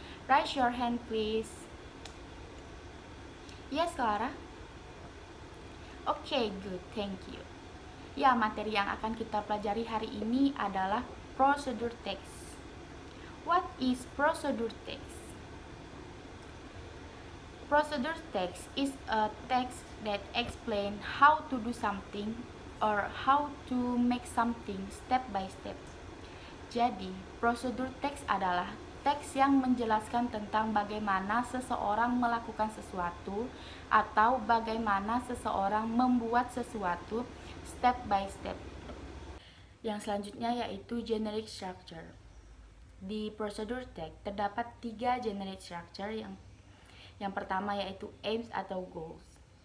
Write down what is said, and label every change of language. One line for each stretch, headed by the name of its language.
English: Raise your hand, please. Yes, Clara? Oke, good, thank you.
Indonesian: Ya, materi yang akan kita pelajari hari ini adalah procedure text.
English: What is procedure text? Procedure text is a text that explains how to do something or how to make something step by step.
Indonesian: Jadi, procedure text adalah teks yang menjelaskan tentang bagaimana seseorang melakukan sesuatu atau bagaimana seseorang membuat sesuatu
English: step by step.
Indonesian: Yang selanjutnya yaitu generic structure. Di procedure text terdapat 3 generic structure yang pertama yaitu aims atau goals.